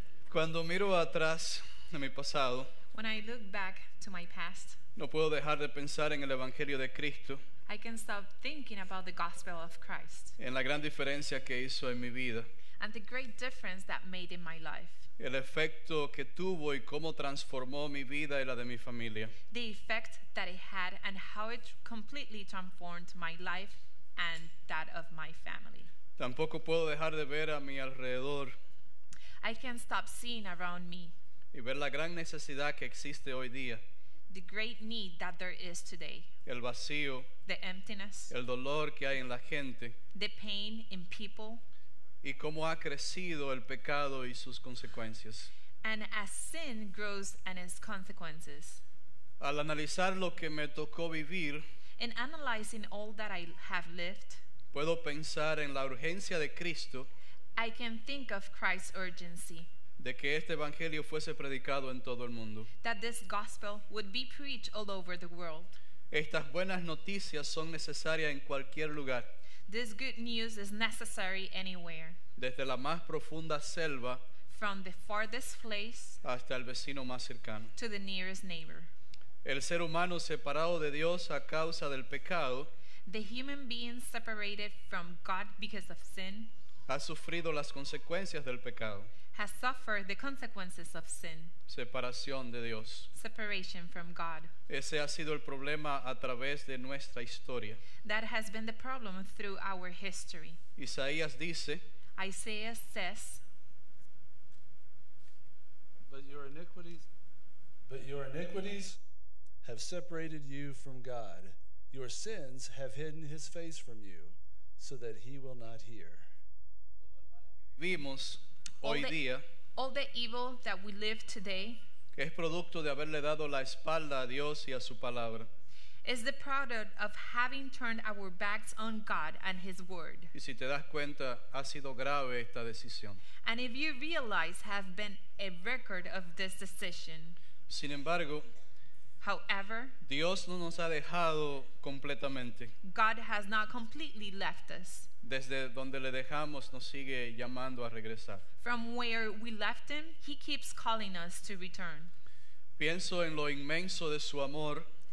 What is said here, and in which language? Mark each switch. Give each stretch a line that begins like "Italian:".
Spanish: Cuando miro atrás de mi pasado,
English: when I look back to my past,
Spanish: no puedo dejar de pensar en el Evangelio de Cristo,
English: I can stop thinking about the gospel of Christ,
Spanish: en la gran diferencia que hizo en mi vida,
English: and the great difference that made in my life,
Spanish: el efecto que tuvo y cómo transformó mi vida y la de mi familia.
English: the effect that it had and how it completely transformed my life and that of my family.
Spanish: Tampoco puedo dejar de ver a mi alrededor
English: I can't stop seeing around me
Spanish: y ver la gran necesidad que existe hoy día,
English: the great need that there is today,
Spanish: el vacío,
English: the emptiness,
Spanish: el dolor que hay en la gente
English: the pain in people,
Spanish: y cómo ha crecido el pecado y sus consecuencias.
English: and as sin grows and its consequences.
Spanish: Al analizar lo que me tocó vivir,
English: In analyzing all that I have lived,
Spanish: puedo pensar en la urgencia de Cristo
English: I can think of Christ's urgency,
Spanish: de que este evangelio fuese predicado en todo el mundo.
English: that this gospel would be preached all over the world.
Spanish: Estas buenas noticias son necesarias en cualquier lugar,
English: This good news is necessary anywhere,
Spanish: desde la más profunda selva
English: from the farthest place
Spanish: hasta el vecino más cercano.
English: to the nearest neighbor.
Spanish: El ser humano separado de Dios a causa del pecado
English: The human being separated from God because of sin
Spanish: ha sufrido las consecuencias del pecado,
English: has suffered the consequences of sin,
Spanish: separación de Dios.
English: separation from God.
Spanish: Ese ha sido el problema a través de nuestra historia.
English: That has been the problem through our history.
Spanish: Isaías dice,
English: Isaiah says, But your iniquities have separated you from God. Your sins have hidden his face from you, so that he will not hear.
Spanish: vimos hoy día,
English: all the evil that we live today
Spanish: que es producto de haberle dado la espalda a Dios y a su palabra.
English: is the product of having turned our backs on God and his word.
Spanish: Y si te das cuenta, ha sido grave esta decisión.
English: And if you realize, have been a record of this decision.
Spanish: Sin embargo,
English: However,
Spanish: Dios no nos ha dejado completamente.
English: God has not completely left us.
Spanish: Desde donde le dejamos nos sigue llamando a regresar.
English: From where we left him, he keeps calling us to return.
Spanish: Pienso en lo inmenso de su amor